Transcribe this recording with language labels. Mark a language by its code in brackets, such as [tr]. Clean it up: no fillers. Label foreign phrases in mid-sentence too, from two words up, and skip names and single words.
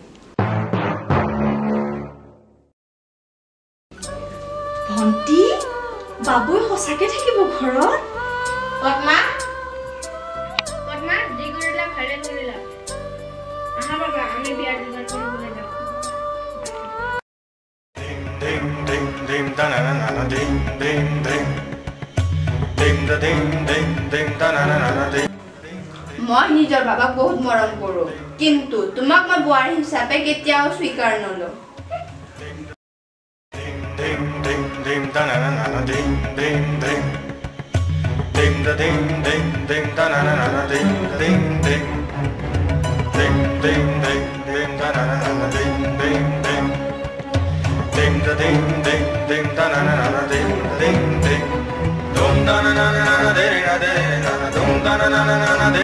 [as] ভণ্টি বাবুই সঁচাকে থাকিব ঘৰত পদ্মা যি কৰিলা ভালে কৰিলা আহা বাবা আমি বিয়াৰ যোগাৰ কৰিবলৈ যাওঁ Ding da na na na ding ding ding ding da ding ding ding da na na na ding মই নিজৰ বাবাক বহুত মৰম কৰো কিন্তু তোমাক মই বোৱাৰী হিচাপে কেতিয়াও স্বীকাৰ নলওঁ ding ding ding da na na na ding ding ding ding da ding ding ding da na na na ding ding ding ding ding ding ding da na na na ding ding ding ding da ding ding ding da na na na ding ding ding dum da na na na de na dum da na na na de